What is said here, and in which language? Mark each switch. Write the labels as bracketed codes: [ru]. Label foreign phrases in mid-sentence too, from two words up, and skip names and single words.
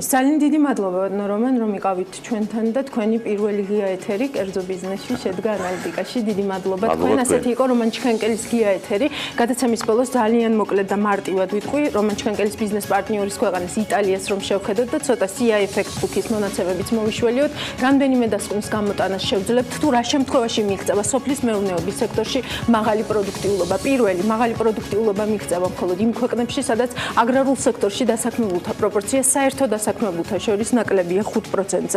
[ka] ძალიან დიდი მადლობა რომან, რომ იყავით ჩვენთან და თქვენი პირველი ღია ეთერი კერძო ბიზნესში შედგა ანალიტიკაში. დიდი მადლობა თქვენ. ასეთი იყო რომან ჩხენკელის ღია ეთერი. გადაცემის ბოლოს ძალიან მოკლედ და მარტივად ვიტყვი, რომან ჩხენკელის ბიზნეს პარტნიორის ქვეყანას იტალიას რომ შევხედოთ და ცოტა CI effect book-ის მონაცემებიც მოვიშველიოთ. რამდენიმე დასკვნის გამოტანას შევძლებთ, თუ რა შემთხვევაში მიღწევა სოფლის მეურნეობის სექტორში მაღალი პროდუქტიულობა. პირველი მაღალი პროდუქტიულობა მიღწევა მხოლოდ იმ ქვეყნებში, სადაც აგრარულ სექტორში დასაქმებულთა პროპორცია საერთო დასაქმებულთა შორის ნაკლებია 5%-ზე.